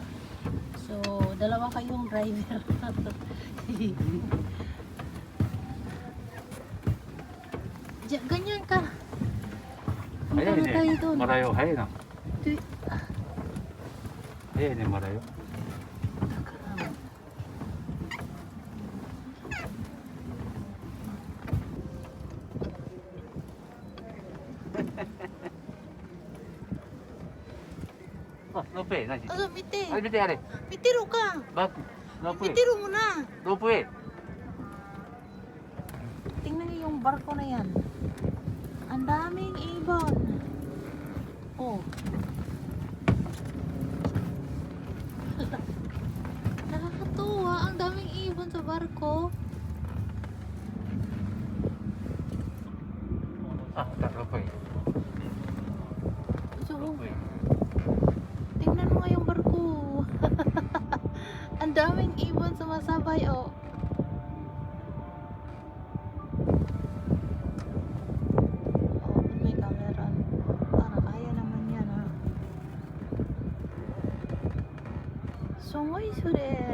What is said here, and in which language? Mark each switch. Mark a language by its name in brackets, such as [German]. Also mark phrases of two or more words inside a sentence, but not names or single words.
[Filipino] So, dalawa kayong driver. Ganyan ka. Punta na tayo doon. Malayo, hay na. Ito- Hay na malayo. [Japanese] ロープウェイ何？あ、見て。あれ見てあれ。見てるか。バック。ロープウェイ。見てる [Filipino] mo na. [Japanese] ロープウェイ。 [Filipino] Tingnan niyo yung barko na yan. Ang daming ibon. Oh. Nakakatuwa. Ang daming ibon sa barko. [Japanese] あ、ロープウェイ。 [Filipino] So, [Japanese] ロープウェイ。 [Filipino] tingnan mo nga yung barko. Ang daming ibon sumasabay, oh. Oh, may camera. Para kaya naman yan, ha. Songoy sure.